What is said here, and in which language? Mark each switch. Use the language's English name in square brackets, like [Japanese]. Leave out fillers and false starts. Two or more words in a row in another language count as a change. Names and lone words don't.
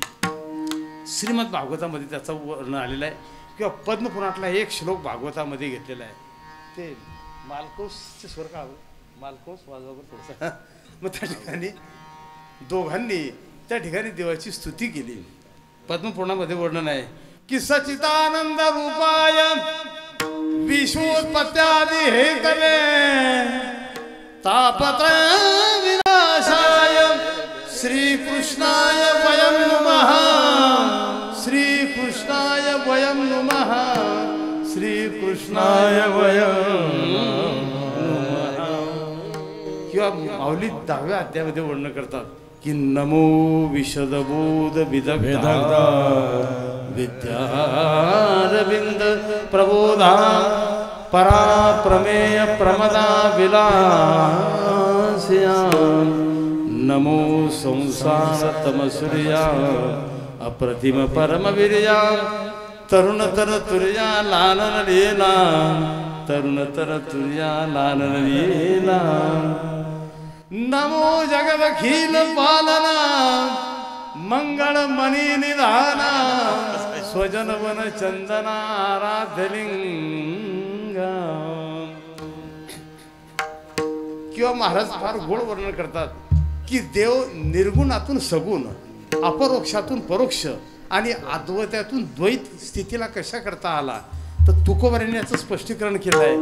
[Marathi] श्रीमद भागवतामध्ये त्याचं वर्णन आलेलं आहे, किंवा पद्मपुराणातला एक श्लोक भागवतामध्ये घेतलेला आहे. ते मालकोसचे स्वर का मालकोस वाजवा थोडंसं. मग त्या ठिकाणी दोघांनी त्या ठिकाणी देवाची स्तुती केली. पद्मपुराणामध्ये वर्णन आहे की [Sanskrit] सच्चिदानंद रूपाय विश्वोत्पत्त्यादि हेतवे तापत्रय विनाशाय श्रीकृष्णाय वयं नमः, श्रीकृष्णाय वयं नमः, श्रीकृष्णाय वयं नमः. [Marathi] किंवा माऊली 10व्या अध्यायामध्ये वर्णन करतात की नमो विशदबोध विदग्धा विद्यारविंद प्रबोधा परा प्रमेय प्रमदा विलासिया नमो संसार तमसूर्या अप्रतिम परमवीर्या तरुणतर तुर्या लालन लीला तरुणतर तुर्या लालन लीला नमो जगदखिल पालना मंगल मणि निधाना स्वजन वन चंदना आराध्यलिंगा. किंवा महाराज फार गोड वर्णन करतात की देव निर्गुणातून सगुण, अपरोक्षातून परोक्ष आणि अद्वैतातून द्वैत स्थितीला कशा करता आला, तर तुकोबारांनी याचं स्पष्टीकरण केलं आहे.